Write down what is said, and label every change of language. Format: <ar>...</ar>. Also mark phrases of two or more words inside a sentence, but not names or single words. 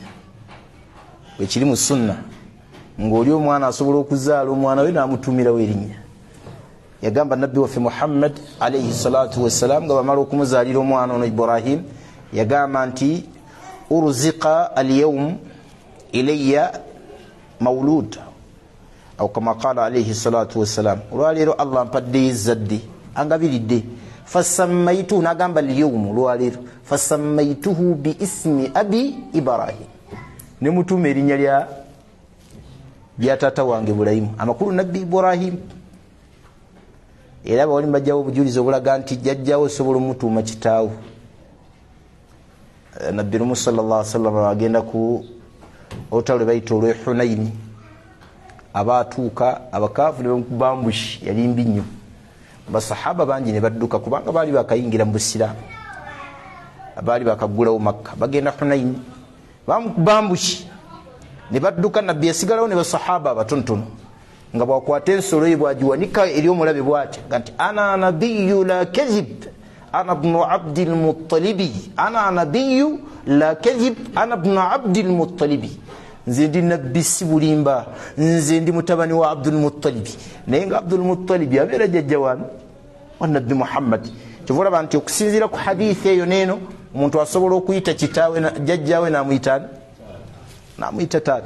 <lg>Ekiri mu sunna ng'oli omwana asobola okuzaala omwana we n'amutuumirawo erinnya. Yagamba nabbi waffe muhammad</lg> <ar>عليه الصلاة والسلام</ar> <lg>nga bamala okumuzaalira omwana ono ibrahim, yagamba nti</lg> <ar>رزق اليوم إلي مولود أو كما قال عليه الصلاة والسلام,</ar> <lg>olwaleero allah mpaddeyo ezzadde angabiridde. Fasammaituhu, nagamba alyawm olwaleero,</lg> <ar>فسميته باسم أبي إبراهيم,</ar> <lg>ne mutuuma erinnya lya taata wange Ibrahimu, amakulu nabbi Ibrahim. Era bawali mbajjawo obujulizi obulaga nti jjajjawo osobola omutuuma kitaawo. Nabbi Muhammad</lg> <ar>صلى الله عليه وسلم</ar> <lg>agenda ku olutalo bayita olw'e Hunaini, abaatuuka abakaafu ne bamukuba ambushi, yali mbi nnyo. Basahaba bangi ne badduka kubanga baali bakayingira mu busiraamu, baali bakaggulawo Makka bagenda Hunaini, bamukuba ambushi ne badduka. Nabbi yasigalawo ne basahaba abatonotono nga bwakwata ensolo ye bwagiwanika eri omulabe bw'ati nti</lg> <ar>أنا النبي لا كذب أنا ابن عبد المطلب, أنا النبي لا كذب أنا ابن عبد المطلب,</ar> <lg>nze ndi nabbi si bulimba, nze ndi mutabani wa Abdul Muttalib. Naye nga Abdul Muttalib abeera jjajja wa nabbi Muhammad. Kyova olaba nti okusinziira ku hadithi eyo neeno omuntu asobola okuyita kitaawe jjajjaawe n'amuyita taata.</lg>